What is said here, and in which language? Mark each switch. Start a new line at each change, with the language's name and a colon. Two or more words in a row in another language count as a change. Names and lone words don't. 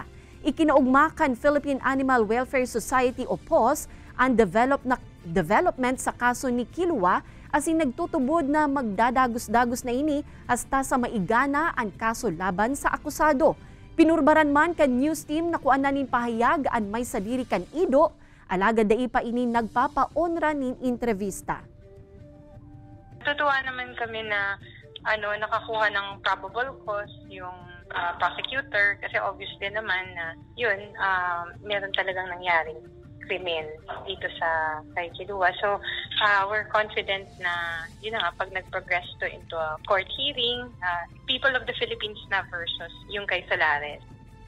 Bikol: Ikinaugmakan Philippine Animal Welfare Society o PAWS ang development sa kaso ni Kilua asin nagtutubod na magdadagos-dagos na ini hasta sa maigana ang kaso laban sa akusado. Pinurbaran man kan news team na kuananin pahayag ang may sadiri kan ido, alagad dai pa ini nagpapaonra nin entrevista.
Filipino: Tutuwa naman kami na nakakuha ng probable cause yung prosecutor kasi obvious din naman na yun, meron talagang nangyaring krimen dito sa kay Kilua. So,
English: we're confident
Filipino: na yun na nga, pag nag-
English: progress to into a court hearing, people of the Philippines
Filipino: na versus yung kay Solares.